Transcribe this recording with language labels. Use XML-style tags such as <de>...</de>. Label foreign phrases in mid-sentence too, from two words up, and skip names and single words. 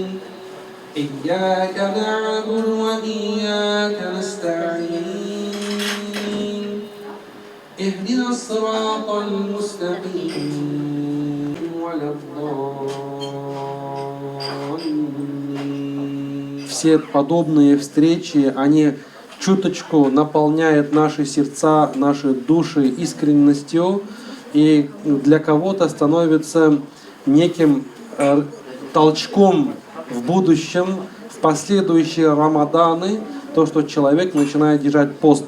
<ar>إياك نعبد وإياك نستعين. اهدنا الصراط المستقيم ولا الضالين.</ar> <ru>Все подобные встречи, они чуточку наполняют наши сердца, наши души искренностью, и для кого-то становится неким толчком в будущем, в последующие Рамаданы, то, что человек начинает держать пост.</ru>